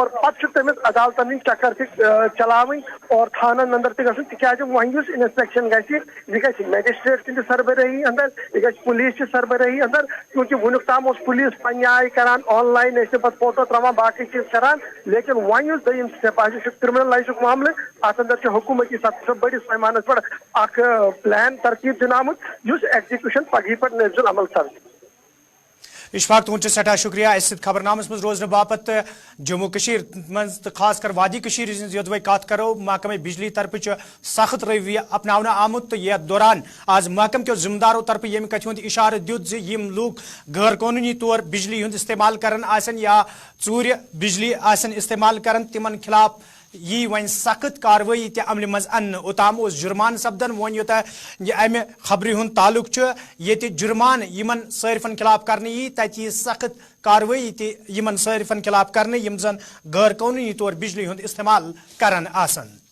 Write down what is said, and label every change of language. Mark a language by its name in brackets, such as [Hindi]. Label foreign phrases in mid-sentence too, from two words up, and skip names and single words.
[Kashmiri] پتہٕ چھُ تٔمِس عدالتن ہٕنٛدۍ چکر تہِ چلاوٕنۍ اور تھانن اندر تہِ گژھُن تِکیازِ وۄنۍ یُس انسپیکشن گژھِ یہِ گژھِ میجسٹریٹ سٕنٛدِ سربرٲہی اندر یہِ گژھِ پُلیٖس چہِ سربرٲہی اندر کیونکہ وُنیُک تام اوس پُلیٖس پننہِ آیہِ کران آن لایِن ٲسۍ نہٕ پتہٕ فوٹو تراوان باقٕے چیٖز کران لیکن وۄنۍ یُس دوٚیِم سٹیپ آسہِ چھُ کرمنل لائسُک معاملہٕ اتھ اندر چھُ حکومتی سطح بڑس پیمانس پہ اکھ پلان ترتیب دن آمت یُس ایگزیکیوشن پگہہ پہ نافذ العمل سپدِ اشفاق تہد سٹھا شکریہ اس خبرنامس مز روزن باپت جموں کشیر مز تو خاص کر وادی کشیر ہز یودوے کت کرو محکمہ بجلی طرف سخت رویہ اپناونہ آمت تو یتھ دوران آج محکمہ کیو ذمہ دارو طرف یم کتھ ہند اشارہ دیت یم لوگ غیر قانونی طور بجلی ہند استعمال کرن آسن یا ژور بجلی آسن استعمال کرن تمن خلاف یہ ون سخت کاروٲیی تہ عملہ مز ان اوتام اس جرمان سپدن ون یوتہ یہ امہ خبر ہند تعلق یہ جرمان یمن صارفن خلاف کرنے یی تت یہ سخت کاروٲیی تہ یمن صارفن خلاف کرنے یم زن غیر قانونی طور بجلی ہند استعمال کران آسن